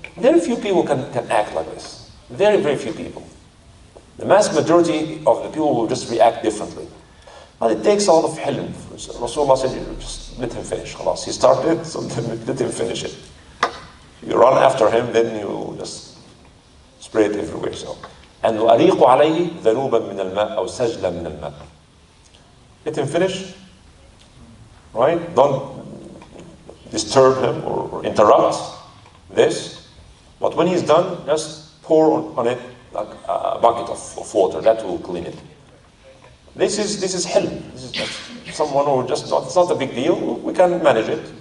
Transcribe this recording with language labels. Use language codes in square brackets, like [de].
[en] Very few people can act like this. Very, very few people. The mass majority of the people will just react differently. But it takes a lot of hilm. Rasulullah said, just let him finish. Khalas. He started, so let him finish it. You run after him, then you just spray it everywhere. So, and [ar] وَأَرِيقُ عَلَيْهِ ذَنُوبًا مِنَ الْمَاءِ أَوْ سَجْلًا مِنَ الْمَاءِ. [en] Let him finish. Right? Don't disturb him or interrupt this. But when he's done, just pour on it like a bucket of water. That will clean it. This is hilm. This is just someone who just not, it's not a big deal. We can manage it.